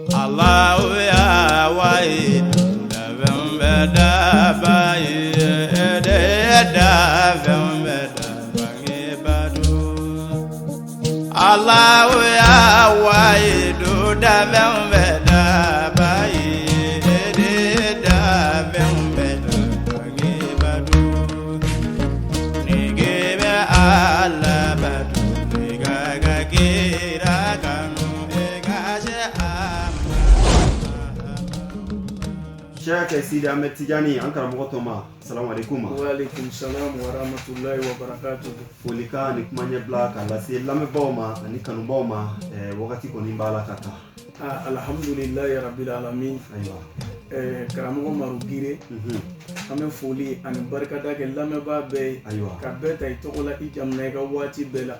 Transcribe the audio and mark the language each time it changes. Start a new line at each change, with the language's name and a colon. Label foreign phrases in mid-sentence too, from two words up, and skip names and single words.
Bambara: Allah ya wai da beda bai da beda bangi badu Allah ya wai da beda bai da beda bangi badu nigebe Allah badu nigaga kira kanu Cheikh Sidi Ahmed Tijani an karamɔgɔ tɔma
Arabic: السلام عليكم. وعليكم السلام ورحمة الله وبركاته.
Bambara: Folika ni kuma ɲɛbila k'a lase lamɛnbaaw ma ani kanubaw ma wagati kɔni b'a la ka taa.
Arabic: الحمد لله رب العالمين.
Bambara: Ayiwa. Karamɔgɔ Maru Gire an bɛ foli ani barikada kɛ lamɛnbaa bɛɛ ye. Ayiwa. Ka bɛɛ ta i tɔgɔ la i jamana i ka waati bɛɛ la.